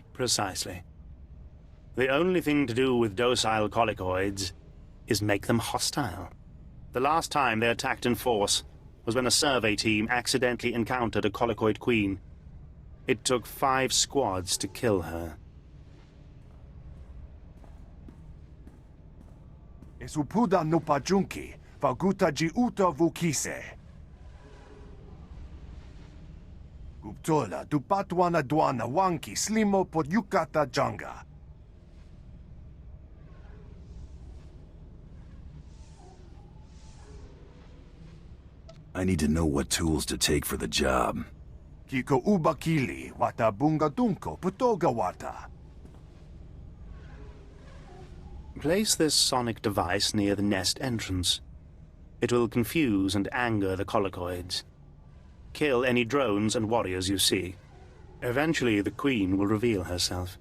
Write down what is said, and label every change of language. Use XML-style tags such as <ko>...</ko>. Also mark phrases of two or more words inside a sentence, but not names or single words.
<en>Precisely. The only thing to do with docile colicoids is make them hostile. The last time they attacked in force was when a survey team accidentally encountered a colicoid queen. It took 5 squads to kill her. Esupuda no pajunki, vaguta ji uta vukise. Guptola dupatwana dwana wanki slimo pod yukata janga. I need to know what tools to take for the job. Kiko ubakili wata bunga dunko putoga wata. Place this sonic device near the nest entrance. It will confuse and anger the colicoids. Kill any drones and warriors you see. Eventually, the queen will reveal herself.</en>